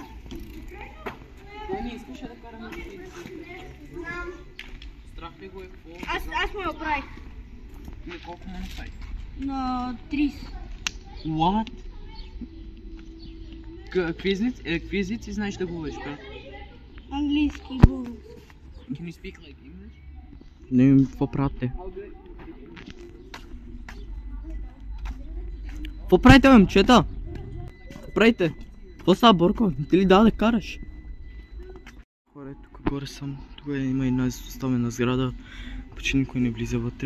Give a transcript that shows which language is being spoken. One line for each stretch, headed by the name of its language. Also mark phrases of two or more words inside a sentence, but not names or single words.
Bulgarian: Той не искаше да караме. Страх ли го е по... Аз му я оправих. Не, колко му направи? На 30.
English: What?
Bulgarian: Какви езици знаеш да говориш, брат? Английски, български.
English: Can you speak like English?
Bulgarian: Не, какво правят те? Какво правите, бе, момчета? Какво правите? Какво става, Борко? Не ти ли дава да караш? Хора, тук горе съм. Тук има една изоставена сграда. Почти никой не влиза вътре.